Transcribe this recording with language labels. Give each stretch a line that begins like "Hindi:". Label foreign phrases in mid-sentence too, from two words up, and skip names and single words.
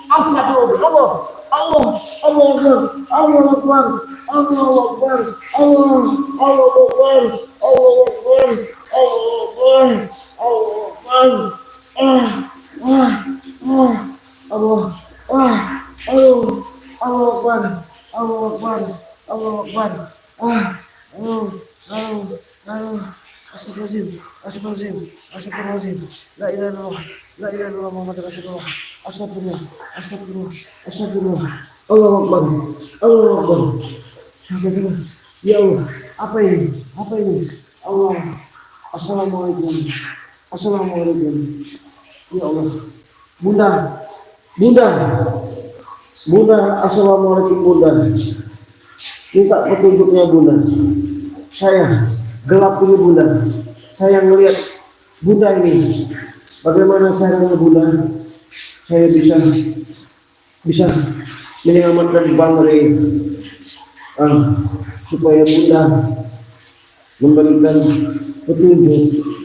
Arabic: Aduh, الله أكبر الله أكبر الله أكبر الله أكبر الله أكبر الله أكبر الله أكبر, الله الله أكبر الله أكبر الله أكبر, أستغفر الله العظيم, أستغفر الله العظيم أستغفر الله العظيم لا إله إلا الله لا إله إلا الله محمد رسول الله أستغفر الله أستغفر الله أستغفر الله الله أكبر الله أكبر أستغفر الله, يا الله,
Indonesian: apa ini,
Arabic: Allah, السلام عليكم السلام عليكم يا الله,
Indonesian: bunda, assalamualaikum bunda, minta petunjuknya bunda, saya gelap ini bunda, saya melihat bunda ini, bagaimana caranya bunda, saya bisa menyelamatkan Bang Rey, supaya bunda memberikan petunjuk.